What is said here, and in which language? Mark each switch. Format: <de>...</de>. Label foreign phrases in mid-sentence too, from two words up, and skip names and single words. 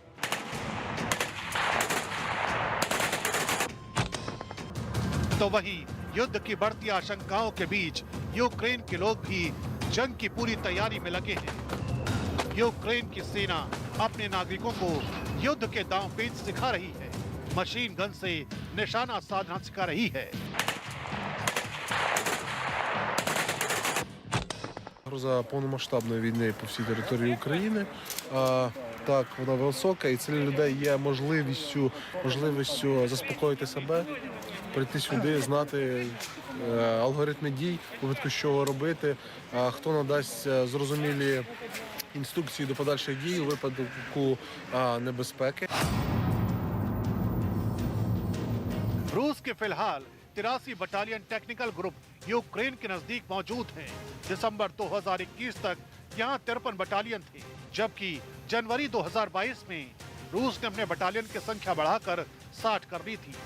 <hi>तो वहीं युद्ध की बढ़ती आशंकाओं के बीच यूक्रेन के लोग भी जंग की पूरी तैयारी में लगे हैं। यूक्रेन की सेना अपने नागरिकों को युद्ध के दांवपेच सिखा रही है, मशीन गन से निशाना साधना सिखा रही है।</hi> <uk>Загроза повномасштабної війни по всій території України. Так, вона висока, і це для людей є можливістю заспокоїти себе, прийти сюди, знати алгоритми дій, у випадку чого робити, хто надасть зрозумілі інструкції до подальших дій у випадку небезпеки.</uk> <hi>रूस के फिलहाल 83</hi> <en>battalion technical group</en> <hi>यूक्रेन के नजदीक मौजूद हैं। दिसंबर 2021 तक यहाँ 53 बटालियन थे, जबकि जनवरी 2022 में रूस ने अपने बटालियन की संख्या बढ़ाकर 60 कर दी थी।</hi>